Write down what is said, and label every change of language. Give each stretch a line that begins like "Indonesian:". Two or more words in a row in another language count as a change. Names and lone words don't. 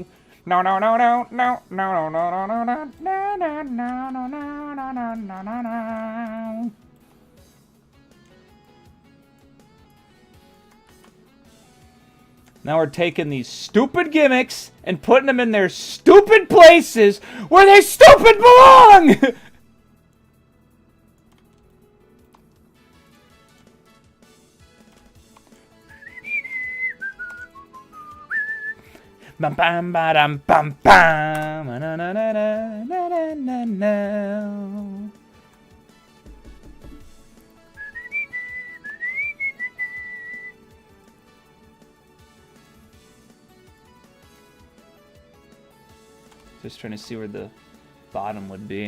English: No, no, no, no, no, no, no, no, no, no, no, no, no, no, no, no, no, no. Now we're taking these stupid gimmicks and putting them in their stupid places where they stupid belong! Bam bam ba dum bam bam na na na na na na na. Just trying to see where the bottom would be.